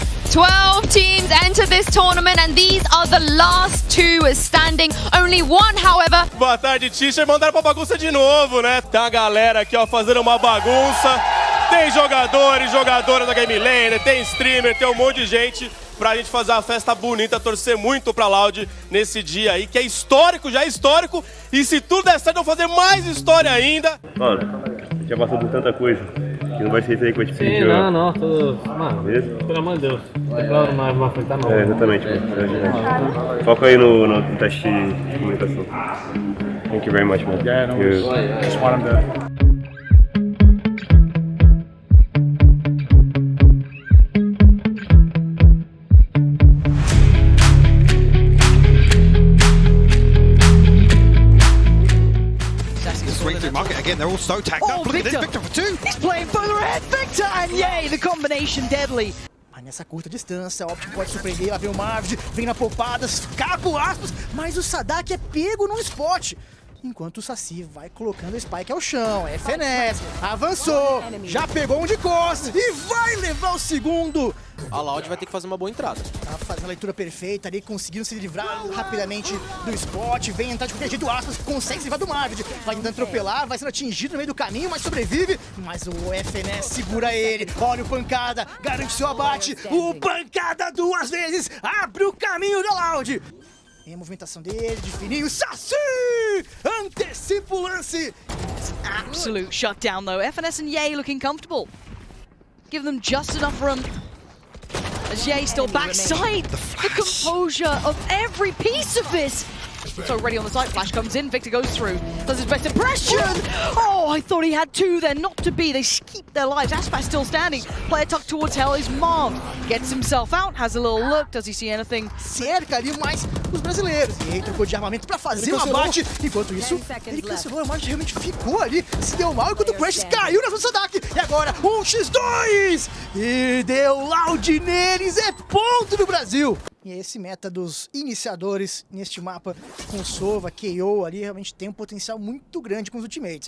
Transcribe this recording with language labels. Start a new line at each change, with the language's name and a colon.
English: 12 teams enter this tournament, and these are the last two standing. Only one, however.
Portuguese: Boa tarde, Tisha. Mandaram pra bagunça de novo, né? Tem a galera aqui, ó, fazendo uma bagunça. Tem jogadores, jogadoras da Game Lane, tem streamer, tem um monte de gente pra gente fazer uma festa bonita, torcer muito pra Loud nesse dia aí, que é histórico, já é histórico, e se tudo der certo, eu vou fazer mais história ainda. Mano, a gente já passou por tanta coisa, que não vai ser isso aí que eu te Sim, não, tudo... Mano, pelo amor de Deus, não vai afetar não. É, exatamente, mano. Foca aí no teste de comunicação.
English: Thank you very much, man. Yeah, no worries. Just want him to... Market again, they're all so tagged up. Look at this, Victor for 2. He's playing further ahead, Victor, and yay, the combination deadly.
Portuguese: Mas nessa curta distância, a Optic pode surpreender, lá vem o Marvid, vem na poupada, capa o Aspas, mas o Sadak é pego num spot. Enquanto o Saci vai colocando o Spike ao chão, FNS, avançou, já pegou um de costas e vai levar o segundo. A Loud vai ter que fazer uma boa entrada. Tá fazendo a leitura perfeita ali, conseguindo se livrar rapidamente do spot, vem entrar de qualquer jeito, o Aspas consegue se livrar do Marvid, vai tentando atropelar, vai sendo atingido no meio do caminho, mas sobrevive, mas o FNS segura ele, olha o Pancada, garante seu abate, o Pancada 2 vezes, abre o caminho da Loud. Em a movimentação dele, de fininho, Saci! Antecipa o lance!
English: Absolute shutdown though. FNS and Ye looking comfortable. Give them just enough room. As Ye still backside. The composure of every piece of this. So ready on the side, Flash comes in, Victor goes through, does his best impression! Oh, I thought he had two there, not to be, they keep their lives, Aspas still standing, player tucked towards Hell is Marv, gets himself out, has a little look, does he see anything?
Portuguese: Cerca ali mais os brasileiros, e aí trocou de armamento pra fazer o abate, enquanto isso, ele cancelou, a Marge realmente ficou ali, se deu mal, enquanto o Crash caiu na Sadak, e agora 1x2! E deu Loud neles, é ponto do Brasil! E esse meta dos iniciadores neste mapa com Sova, KO ali, realmente tem um potencial muito grande com os ultimates.